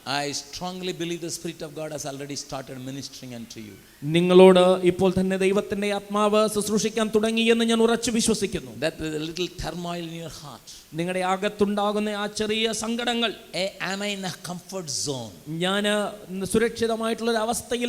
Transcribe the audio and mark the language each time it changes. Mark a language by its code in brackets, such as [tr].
[en] I strongly believe the Spirit of God has already started ministering unto you. [ml] നിങ്ങളോട് ഇപ്പോൾ തന്നെ ദൈവത്തിന്റെ ആത്മാവ് ശുശ്രൂഷിക്കാൻ തുടങ്ങിയെന്ന് ഞാൻ ഉറച്ചു വിശ്വസിക്കുന്നു. [en] That little turmoil in your heart, [ml] നിങ്ങളുടെ അകത്തുണ്ടാകുന്ന ആ ചെറിയ സങ്കടങ്ങൾ, [en] am I in a comfort zone? [ml] ഞാൻ സുരക്ഷിതമായിട്ടുള്ള ഒരു അവസ്ഥയിൽ